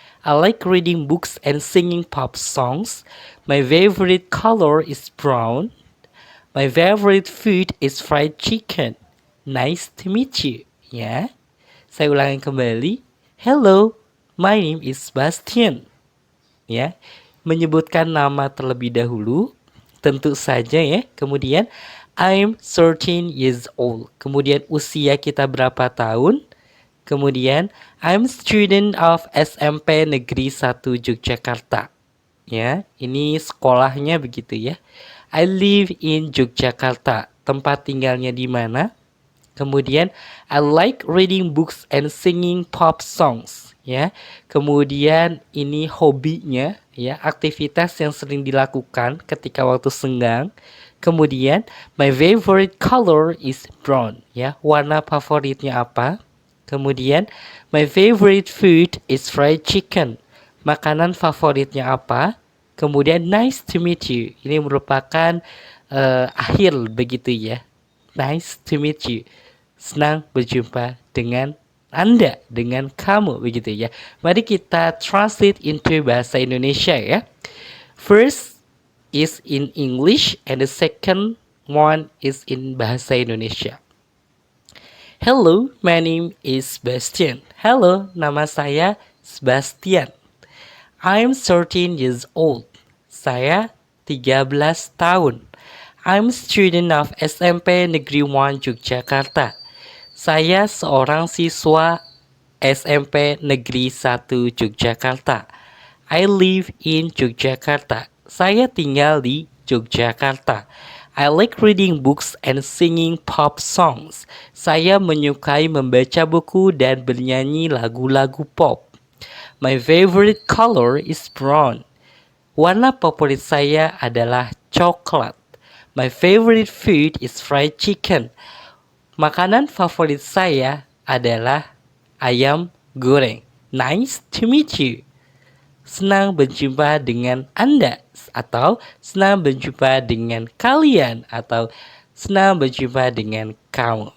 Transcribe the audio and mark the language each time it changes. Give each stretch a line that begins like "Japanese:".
English: I like reading books and singing pop songs. My favorite color is brown. My favorite food is fried chicken. Nice to meet you.
Indonesian: Ya, saya ulangi kembali.
English: Hello, my name is Bastian.
Indonesian: Ya, menyebutkan nama terlebih dahulu, tentu saja ya. Kemudian
English: I'm 13 years old.
Indonesian: Kemudian usia kita berapa tahun?
English: Kemudian I'm student of SMP Negeri 1 Yogyakarta.
Indonesian: Ya, ini sekolahnya begitu ya.
English: I live in Yogyakarta.
Indonesian: Tempat tinggalnya di mana?
English: Kemudian I like reading books and singing pop songs.
Indonesian: Ya, kemudian ini hobinya ya, aktivitas yang sering dilakukan ketika waktu senggang. Kemudian
English: my favorite color is brown
Indonesian: ya, warna favoritnya apa?
English: Kemudian my favorite food is fried chicken,
Indonesian: makanan favoritnya apa? Kemudian
English: nice to meet you,
Indonesian: ini merupakan akhir begitu ya.
English: Nice to meet you,
Indonesian: senang berjumpa dengan Anda, dengan kamu, begitu ya. Mari kita translate into bahasa Indonesia ya.
English: First is in English and the second one is in bahasa Indonesia. Hello, my name is Bastian.
Indonesian: Hello, nama saya Sebastian.
English: I'm 13 years old.
Indonesian: Saya 13 tahun.
English: I'm student of SMP Negeri 1 Yogyakarta.
Indonesian: Saya seorang siswa SMP Negeri 1 Yogyakarta.
English: I live in Yogyakarta.
Indonesian: Saya tinggal di Yogyakarta.
English: I like reading books and singing pop songs.
Indonesian: Saya menyukai membaca buku dan bernyanyi lagu-lagu pop.
English: My favorite color is brown.
Indonesian: Warna favorit saya adalah coklat.
English: My favorite food is fried chicken.
Indonesian: Makanan favorit saya adalah ayam goreng.
English: Nice to meet you.
Indonesian: Senang berjumpa dengan Anda, atau senang berjumpa dengan kalian, atau senang berjumpa dengan kamu.